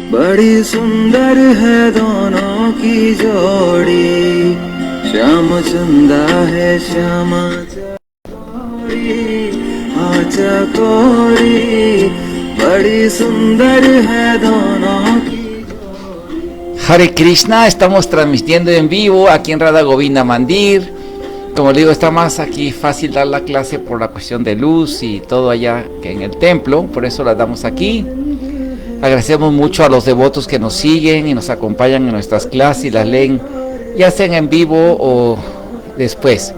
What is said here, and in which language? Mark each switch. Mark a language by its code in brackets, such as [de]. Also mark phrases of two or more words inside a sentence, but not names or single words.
[hi] बड़ी सुंदर है दोनों की जोड़ी श्याम चंदा है श्यामा चकोरी हाँ चकोरी बड़ी सुंदर है दोनों की। [es] Hare Krishna, estamos transmitiendo en vivo aquí en Radha Govinda Mandir. Como le digo, está más aquí fácil dar la clase por la cuestión de luz y todo allá que en el templo, por eso la damos aquí. Agradecemos mucho a los devotos que nos siguen y nos acompañan en nuestras clases y las leen, ya sea en vivo o después.